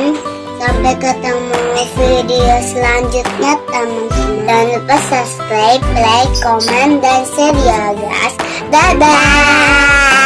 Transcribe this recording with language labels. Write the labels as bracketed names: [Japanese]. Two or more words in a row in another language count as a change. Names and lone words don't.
[Indonesian] Sampai ketemu video selanjutnya teman-teman. Jangan lupa subscribe, like, comment, dan share ya guys. Dadah.